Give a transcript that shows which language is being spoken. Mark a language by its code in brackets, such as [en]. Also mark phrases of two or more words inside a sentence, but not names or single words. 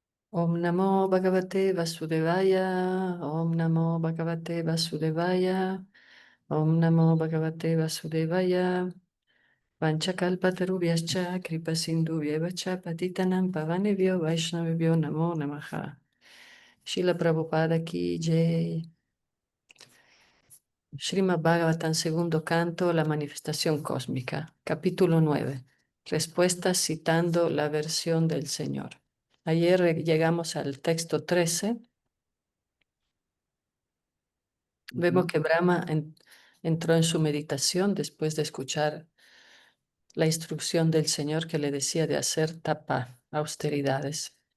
[sa] Om Namo Bhagavate Vasudevaya, Om Namo Bhagavate Vasudevaya, Om Namo Bhagavate Vasudevaya, Vanchakalpatarubhyascha, Kripasindubhyevacha, Patitanam Pavanebhyo, Vaishnavebhyo Namo Namaha. [hi] श्रील प्रभुपाद की जय. [es] Srimad Bhagavatam, segundo canto, la manifestación cósmica, capítulo 9. Respuestas citando la versión del Señor. Ayer llegamos al texto 13. Vemos Ujú. que Brahma entró en su meditación después de escuchar la instrucción del Señor que le decía de hacer tapa, austeridades.